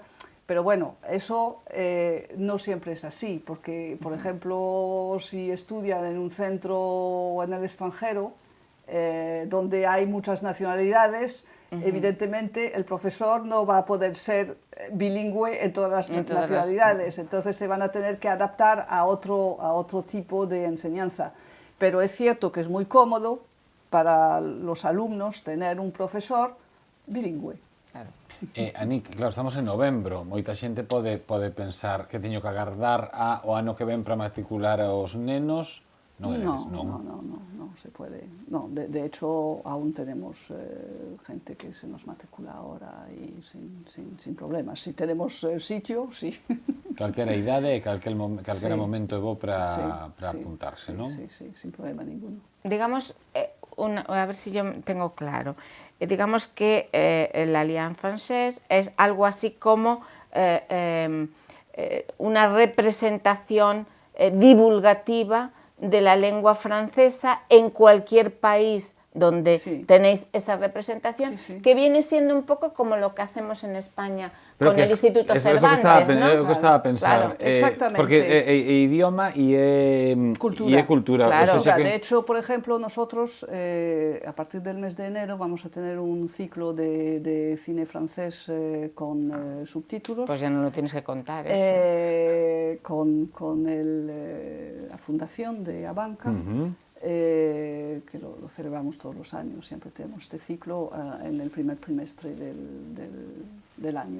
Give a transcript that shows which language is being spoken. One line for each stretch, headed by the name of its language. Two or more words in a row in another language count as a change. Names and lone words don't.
Spanish: Pero bueno, eso no siempre es así, porque, por ejemplo, si estudian en un centro o en el extranjero, donde hay muchas nacionalidades, evidentemente el profesor no va a poder ser bilingüe en todas las nacionalidades, entonces se van a tener que adaptar a otro tipo de enseñanza. Pero es cierto que es muy cómodo para los alumnos tener un profesor bilingüe. Claro. Anik,
Galician: claro, estamos en novembro, moita xente pode pensar que teño que agardar o ano que ven para matricular aos nenos. Non é
Spanish: No,
Galician: non.
Spanish: no se puede. No, de hecho, aún tenemos gente que se nos matricula ahora y sin problemas. Si tenemos sitio, sí.
Galician: Calquera idade e calquera
Spanish: Sí.
Galician: momento é bo para
Spanish: Sí,
Galician: apuntarse, non?
Spanish: Sí, sin problema ninguno. Digamos, a ver si yo tengo claro, digamos que la Alliance Française es algo así como una representación divulgativa de la lengua francesa en cualquier país donde tenéis esa representación, que viene siendo un poco como lo que hacemos en España con el Instituto Cervantes, ¿no?
Galician: É o que estaba a pensar.
Spanish: Claro, exactamente.
Galician: Porque é idioma e é cultura.
Spanish: Claro. O sea, De hecho, por ejemplo, nosotros a partir del mes de enero vamos a tener un ciclo de cine francés con subtítulos. Pues ya no lo tienes que contar eso. Con la fundación de Abanca. Que lo celebramos todos los años, siempre tenemos este ciclo en el primer trimestre del año.